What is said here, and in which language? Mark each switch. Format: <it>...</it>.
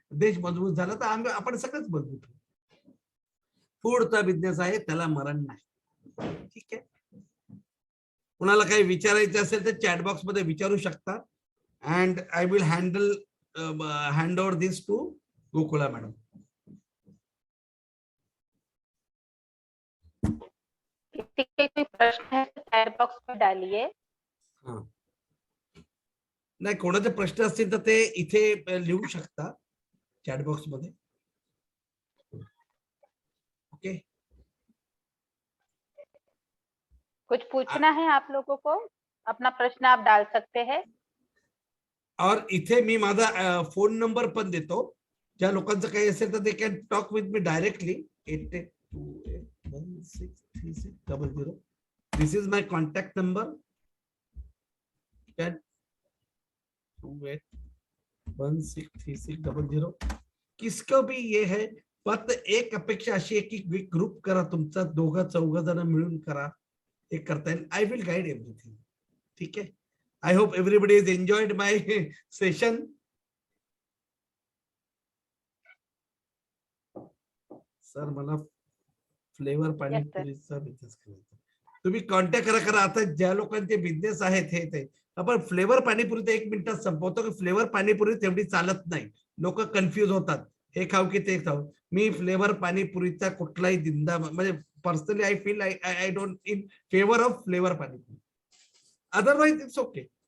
<mr>देश मजबूत झाला तर आपण सगळंच मजबूत होईल. फूडचा बिझनेस आहे, त्याला मरण नाही. ठीक आहे. कुणाला काही विचारायचं असेल तर चॅट बॉक्स मध्ये विचारू शकता.</mr> <en>And I will hand over this to Gokula madam.</en> <hi>कोई प्रश्न है तो चैट बॉक्स में डालिए.</hi> <mr>नाही, कोणाचे प्रश्न असतील तर ते इथे लिहू शकता चॅट बॉक्स मध्ये.</mr> <en>Okay.</en> <hi>कुछ पूछना है आप लोगों को, अपना प्रश्न आप डाल सकते हैं.</hi> <mr>और इथे मी माझा फोन नंबर पण देतो. ज्या लोकांचं काही असेल तर</mr> <en>They can talk with me directly. 8828163600. This is my contact number. 8828163600.</en> <hi>किसका भी ये है.</hi> <mr>फक्त एक अपेक्षा अशी आहे की ग्रुप करा तुमचा, दोघं चौघ जण मिळून करा, हे करता येईल.</mr> <en>I will guide everything.</en> <mr>ठीक आहे.</mr> <en>I hope everybody has enjoyed my session.</en> <mr>Sir मला फ्लेवर पाणीपुरीचा बिझनेस करायचा. तुम्ही कॉन्टॅक्ट करा. आता ज्या लोकांचे बिझनेस आहेत हे ते आपण फ्लेवर पाणीपुरी तर 1 मिनिटात संपवतो की फ्लेवर पाणीपुरी तेवढी चालत नाही. लोक कन्फ्युज होतात, हे खाऊ की ते खाऊ. मी फ्लेवर पाणीपुरीचा कुठलाही दिंदा म्हणजे</mr> <en>Personally I feel I don't in favour of flavour panipuri. Otherwise it's okay.</en>